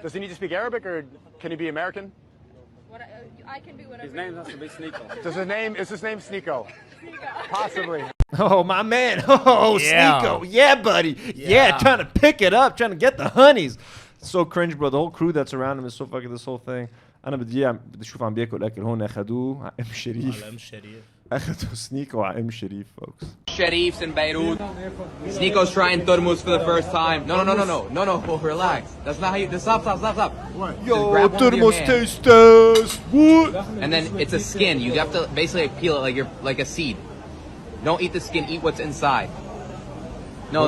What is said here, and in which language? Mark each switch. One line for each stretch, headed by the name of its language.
English: Does he need to speak Arabic or can he be American? I can be whatever. His name has to be Sneako. Is his name Sneako? Possibly. Oh, my man. Oh, Yeah. Sneako. Yeah, buddy. Yeah, trying to pick it up, trying to get the honeys. So cringe, bro. The whole crew that's around him is so fucking this whole thing.
Arabic: أنا بدي أشوف عم بياكل أكل هون أخذوه على أم شريف. على أم شريف. أخذوا سنيكو على أم شريف,
English: folks. Sharif's in Beirut. Sneako's trying turmus for the first time. No, relax. That's not how you. Stop. What? Yo, turmus taste test. What? And then it's a skin. You have to basically peel it like a seed. Don't eat the skin. Eat what's inside. No.